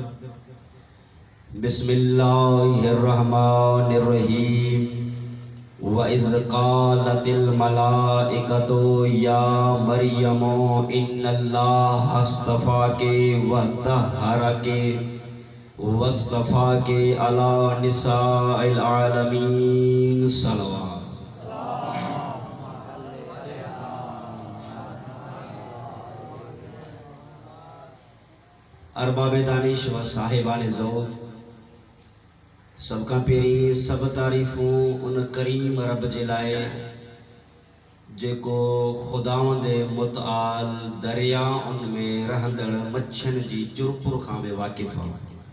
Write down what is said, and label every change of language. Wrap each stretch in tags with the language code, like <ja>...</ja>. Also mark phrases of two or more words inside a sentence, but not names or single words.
<ar>بسم الله الرحمن الرحيم وإذ قالت الملائكة يا مريم إن الله اصطفاك وطهرك واصطفاك على نساء العالمين صلى الله.</ar> <ur>ارباب دانش و صاحبان ذوق</ur> <sd>सबका पहिरीं सब तारीफ़ूं उन करीम रब जे लाए जेको खुदावंदे मुतआल दरियाउनि में रहंदड़ मच्छियुनि जी चुरपुर खां बि वाक़िफ़ आहे।</sd>